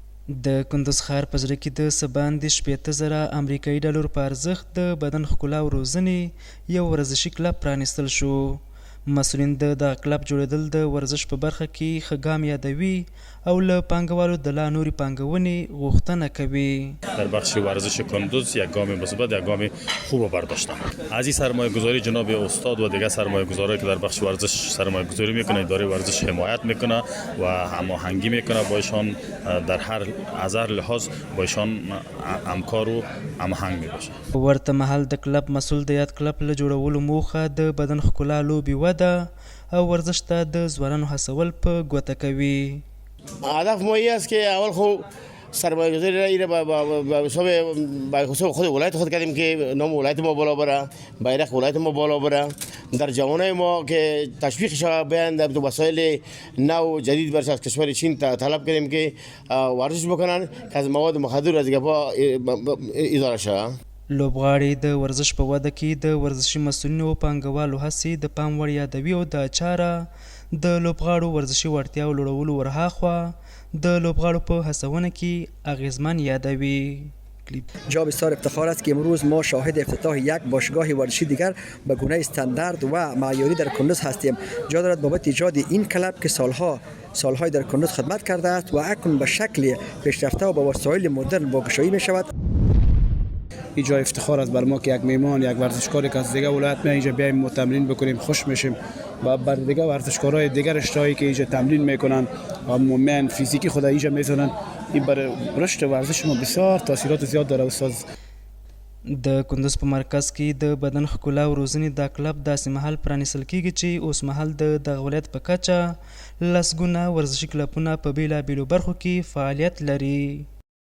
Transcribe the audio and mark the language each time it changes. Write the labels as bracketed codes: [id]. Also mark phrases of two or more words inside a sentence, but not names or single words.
[ps] د کندوز ښار په زړه کې د څه باندې 80,000 امریکایي ډالر په ارزښت د بدن ښکلا او روزنې یو ورزشي کلب پرانیستل شو. مسؤلین د دغه کلب جوړېدل د ورزش په برخه کې ښه ګام یادوي او له پانګوالو د لا نورې پانګونې غوښتنه کوي. [fa] در بخش ورزش کندوز یک گام مثبت، یک گام خوب برداشتن. از این سرمایه گذاری جناب استاد و دیگر سرمایه گذاری که در بخش ورزش سرمایه گذاری میکنه، اداره ورزش حمایت میکنه و هماهنگی میکنه با ایشان، در از هر لحاظ با ایشان همکار و هماهنگ میباشه. [ps] ورته مهال د کلب مسؤل د یاد کلب له جوړولو موخه د بدن ښکلا، لوبې وده او ورزش ته د ځوانانو هڅول په ګوته کوي. [fa] هدف ما این است که اول خود سرمایه‌گذاری را به حساب خود ولایت خود کردیم که نام ولایت ما بالا بره، بیرق ولایت ما بالا بره، در جوانای ما که تشویق شود بیان در وسایل نو جدید برش از کشور چین طلب کردیم که ورزش بکنن که از مواد مخدر از گپا اداره شود. [ps] لوبغاړي د ورزش په وده کې د ورزشي مسؤلینو او پانګوالو هڅې د پام وړ یادوي او دا چاره د لوبغاړو ورزشي وړتیاو لوړولو ورهاخوا د لوبغاړو په هڅونه کې اغیزمن یادوي. [fa] جا بسیار افتخار است که امروز ما شاهد افتتاح یک باشگاه ورزشی دیگر به گونه استاندارد و معیاری در کندوز هستیم. جا دارد بابت ایجاد این کلب که سالهای در کندوز خدمت کرده است و اکنون به شکل پیشرفته و با وسایل مدرن واگشایی می شود. اینجا افتخار است بر ما که یک میهمان، یک ورزشکاری که از دیگه ولایت میاد اینجا بیایم و تمرین بکنیم، خوش میشیم و بر دیگه ورزشکارای دیگر اشتراکی که اینجا تمرین میکنن و مومن فیزیکی خود اینجا میذارن. این برای رشد ورزش ما بسیار تاثیرات زیاد داره. استاد [ps] د کندوز په مرکز کې د بدن ښکلا او روزنې دا کلب داسې مهال پرانیستل کیږي چې اوس مهال د دغه ولایت په کچه لسګونه ورزشي کلبونه په بیلابیلو برخو کې فعالیت لري.